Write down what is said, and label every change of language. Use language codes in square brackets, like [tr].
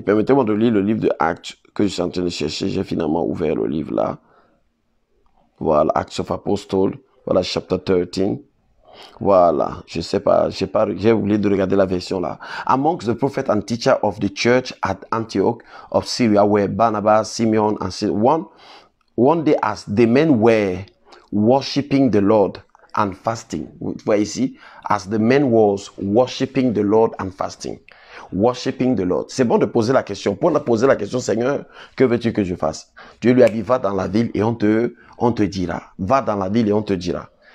[fr] Permettez-moi de lire le livre de Actes que je suis en train de chercher. J'ai finalement ouvert le livre là. Voilà, [en] Acts of Apostles. [fr] Voilà, [en] chapter 13. [fr] Voilà, je sais pas, j'ai oublié de regarder la version là. [en] Amongst the prophets and teachers of the church at Antioch of Syria were Barnabas, Simeon, and one day as the men were worshiping the Lord and fasting. [fr] Vous voyez ici, [en] as the men was worshiping the Lord and fasting. Worshiping the Lord. [fr] C'est bon de poser la question. Pour poser la question, Seigneur, que veux-tu que je fasse? Dieu lui a dit, va dans la ville et on te dira. Va dans la ville et on te dira.